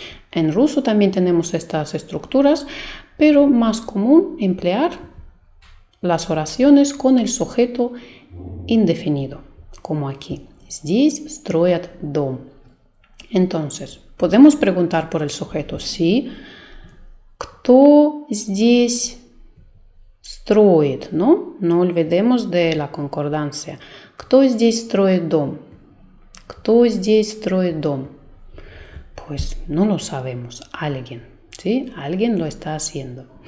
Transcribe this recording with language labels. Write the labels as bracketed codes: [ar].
[es] En ruso también tenemos estas estructuras, pero más común emplear las oraciones con el sujeto indefinido, como aquí. [ru] Здесь строят дом. [es] Entonces, podemos preguntar por el sujeto, ¿sí? [ru] Кто здесь строит, ¿no? [es] No olvidemos de la concordancia. [ru] Кто здесь строит дом? Кто здесь строит дом? [es] Pues no lo sabemos. Alguien, ¿sí? Alguien lo está haciendo.